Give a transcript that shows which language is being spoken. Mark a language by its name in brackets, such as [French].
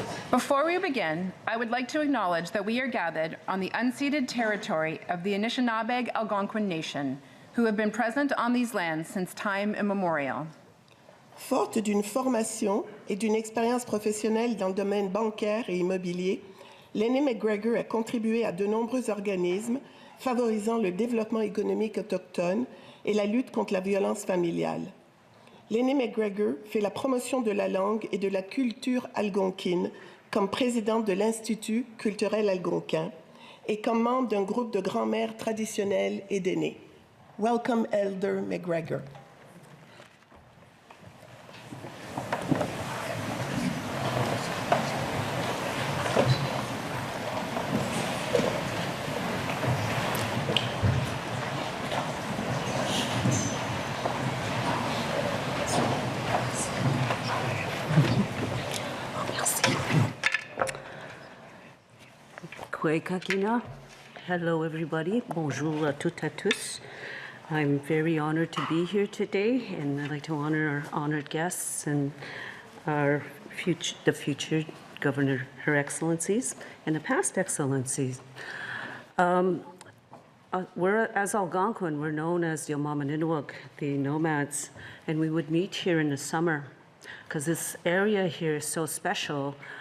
[English] Before we begin, I would like to acknowledge that we are gathered on the unceded territory of the Anishinaabe Algonquin Nation, who have been present on these lands since time immemorial. [French] Forte d'une formation et d'une expérience professionnelle dans le domaine bancaire et immobilier, Lenny McGregor a contribué à de nombreux organismes favorisant le développement économique autochtone et la lutte contre la violence familiale. L'aîné McGregor fait la promotion de la langue et de la culture algonquine comme présidente de l'Institut culturel algonquin et comme membre d'un groupe de grands-mères traditionnelles et d'aînés. [English] Welcome, Elder McGregor. Kakina. Hello, everybody. [French] Bonjour à toutes et à tous. [English] I'm very honored to be here today, and I'd like to honor our honored guests and the future Governor, Her Excellencies, and the past Excellencies. As Algonquin, we're known as the Omamaninwak, the nomads, and we would meet here in the summer because this area here is so special.